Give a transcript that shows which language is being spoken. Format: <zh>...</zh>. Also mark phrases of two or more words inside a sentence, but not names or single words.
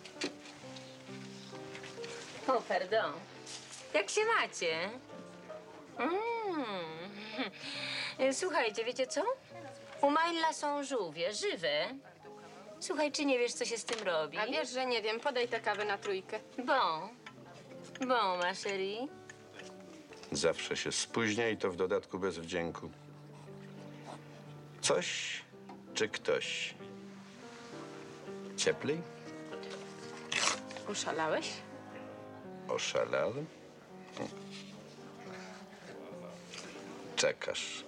<pl>O, pardon. Jak się macie? Słuchajcie, wiecie co? U Majla są żółwie, żywe. Słuchaj, czy nie wiesz, co się z tym robi? A wiesz, że nie wiem. Podaj tę kawę na 3.</pl> <fr>Bon. Bon, ma chérie.</fr> <pl>Zawsze się spóźnia i to w dodatku bez wdzięku. Coś czy ktoś? Cieplej? Oszalałeś? Oszalałem? Czekasz.</pl>